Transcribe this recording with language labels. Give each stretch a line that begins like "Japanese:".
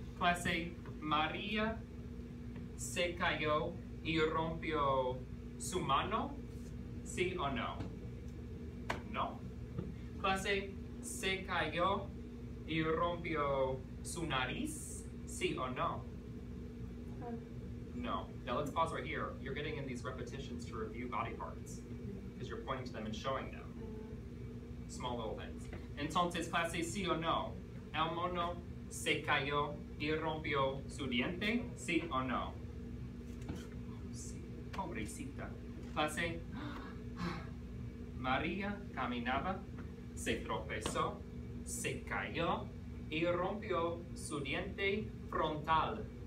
Spanish: Clase, María se cayó y rompió su mano, sí o no. No. Clase, se cayó y rompió su nariz, sí o no. No.
English: Now let's pause right here. You're getting in these repetitions to review body parts because you're pointing to them and showing them.
Spanish: Small little things. Entonces, clase, sí o no. El mono se cayó y rompió su diente, sí o no. Sí. Pobrecita. Clase, María caminaba, se tropezó, se cayó y rompió su diente frontal.